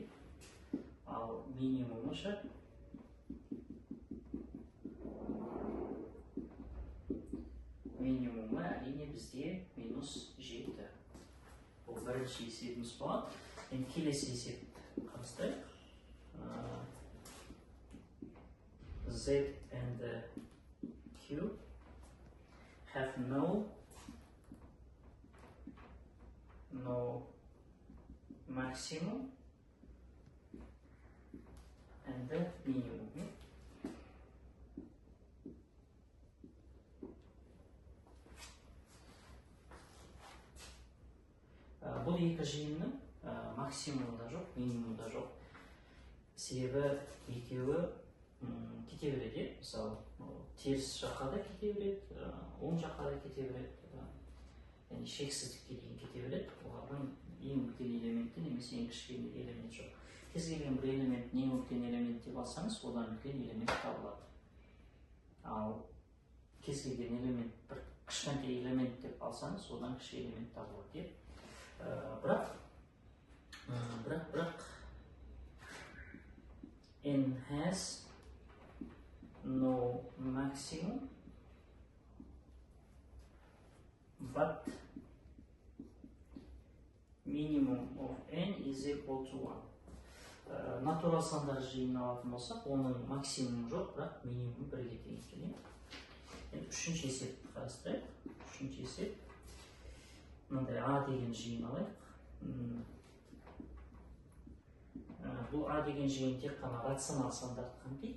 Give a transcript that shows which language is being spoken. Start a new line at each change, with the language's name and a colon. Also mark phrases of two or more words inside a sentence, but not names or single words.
Kazakh: Ал минимумы ше минимумы әрине бізде минус 7. Бұл бірінші есебіміз болады. Енді келесі есепті қарастырайық.
English: Z and Q have no maximum and the minimum.
Kazakh: Бұл екі жиынның максимумда жоқ, минимумда жоқ. Себебі екеуі кете береді. Мысалы, теріс жаққа да кете береді, оң жаққа да кете береді. Яғни шексіздікке дейін кете береді. Олардың ең үлкен элементі немесе ең кішкене элемент жоқ. Кез келген бір элемент ең үлкен элемент деп алсаңыз, одан үлкен элемент табылады. Ал кез келген элемент бір кішкентай элемент деп алсаңыз, одан кіші элемент табылады.
English: Бірақ n has no maximum, but minimum of n is equal to 1.
Kazakh: Натурал сандар жиынын алатын болсақ, оның максимумы жоқ, бірақ минимум 1-ге тең екен. Енді үшінші есепті қарастырайық. Үшінші есеп. Мынандай A деген жиын алайық. Бұл A деген жиын тек қана рационал сандарды қамтиды.